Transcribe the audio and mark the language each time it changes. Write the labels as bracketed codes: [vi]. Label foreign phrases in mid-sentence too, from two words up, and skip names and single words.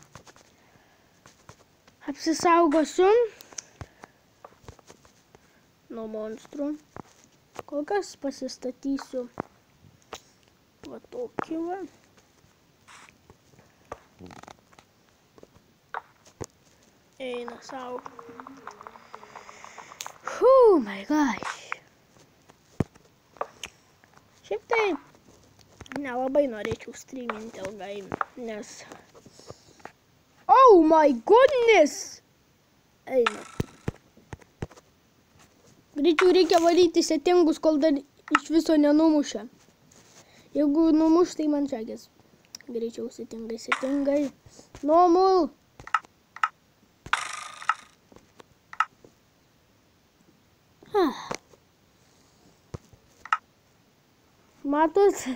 [lt] Apsisaugosiu nuo monstrų. Kol kas pasistatysiu va tokį va. Eina sau. [en] Oh my gosh. [lt] Šiaip tai nelabai norėčiau streaminti ilgai, nes... [en] Oh my goodness! [lt] Eina. Greičiau reikia valyti settingus, kol dar iš viso nenumušia. Jeigu numuš, tai man čakės. Greičiau settingai. Normal. Matot?